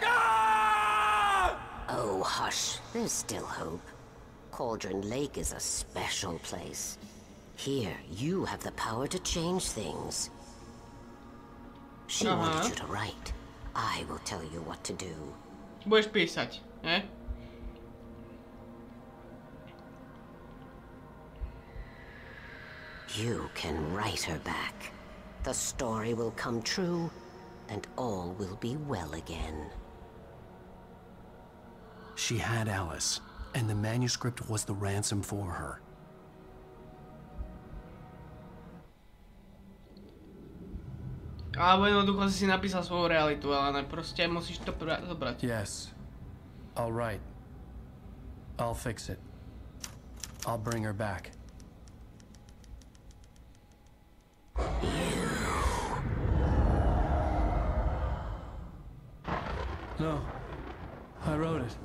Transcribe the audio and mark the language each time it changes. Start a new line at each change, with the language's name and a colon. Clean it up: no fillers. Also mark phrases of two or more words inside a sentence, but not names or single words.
English: Ah! Oh, hush. There's still hope. Cauldron Lake is a special place. Here, you have the power to change things. She wanted you to write. I will tell you what to do.
Slovak: Budeš písať, ne?
English: You can write her back. The story will come true, and all will be well again. She had Alice, and the manuscript was the ransom for her.
Slovak: Alebo jednoducho si napísal svoju realitu, ale proste musíš to zobrať.
English: Yes. All right. I'll fix it. I'll bring her back. No. I wrote it.